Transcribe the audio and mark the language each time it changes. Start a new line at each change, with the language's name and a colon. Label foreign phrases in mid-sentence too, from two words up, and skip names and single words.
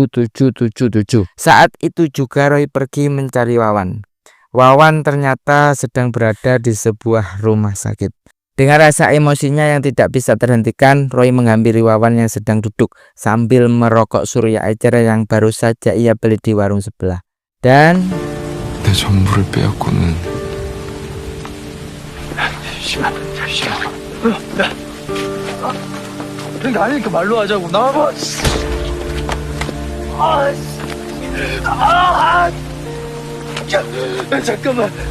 Indonesian: Saat itu juga Roy pergi mencari Wawan. Wawan ternyata sedang berada di sebuah rumah sakit. Dengan rasa emosinya yang tidak bisa terhentikan, Roy menghampiri Wawan yang sedang duduk sambil merokok Surya Acer yang baru saja ia beli di warung sebelah. Dan
Korean: 내 전부를 빼앗고는 그러니까 아니니까 말로 하자고. 나와봐. 잠깐만.